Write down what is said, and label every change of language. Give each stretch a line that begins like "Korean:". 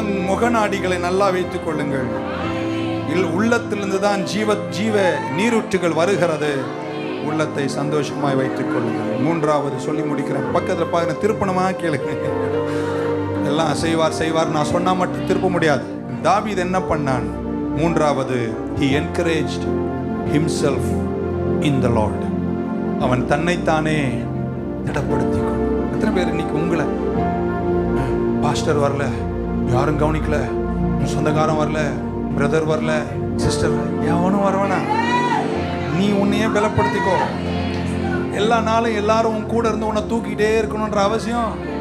Tamil: முகநாடிகளை நல்லா வைத்துக் கொள்ளுங்கள். உள்ளத்திலிருந்து தான் ஜீவ நீரூற்றுகள் வருகிறது. உள்ளத்தை சந்தோஷமாய் வைத்துக் கொள்ளுங்கள். 3வது சொல்லி முடிக்கிறேன். பக்கத்துல பாருங்க, திருப்பணமா கேளுங்க. எல்லாம் செய்வார் நான் சொன்னா மட்டும் திருப்ப முடியாது. தாவீது என்ன பண்ணான்?
English: 3வது, he encouraged himself in the Lord.
Tamil: அவன் தன்னைத்தானே திடப்படுத்திக்கொள். எத்தனை பேர் இன்னைக்கு உங்களை பாஸ்டர் வரல, யாரும் கவனிக்கல, சொந்தக்காரன் வரல, பிரதர் வரல, சிஸ்டர் எவனும் வரவனா, நீ உன்னையே பலப்படுத்திக்கோ. எல்லா நாளும் எல்லாரும் உன் கூட இருந்து உன்னை தூக்கிட்டே இருக்கணும்ன்ற அவசியம்.